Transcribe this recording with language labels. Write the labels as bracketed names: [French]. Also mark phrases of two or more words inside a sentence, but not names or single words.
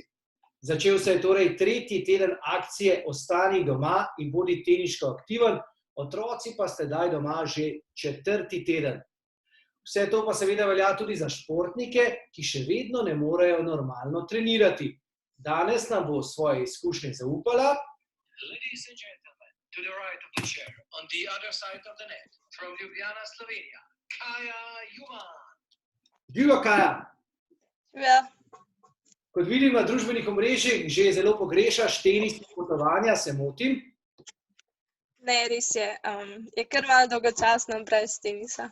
[Slovenian] Začel se je torej tretji teden akcije Ostani doma in bodi teniško aktiven, otroci pa ste daj doma že četrti teden. Vse to pa seveda velja tudi za športnike, ki še vedno ne morejo normalno trenirati. Danes nam bo svoje izkušnje zaupala. [English] Ladies and gentlemen, to the right of the chair, on the other side of the net, from Ljubljana, Slovenija, Kaja Juvan. [Slovenian] Živijo, Kaja! Ja, Kot vidim na družbenih omrežjih, že zelo pogrešaš tenisne potovanja, se motim? ne, res je. Je kar malo dolgočasno brez tenisa.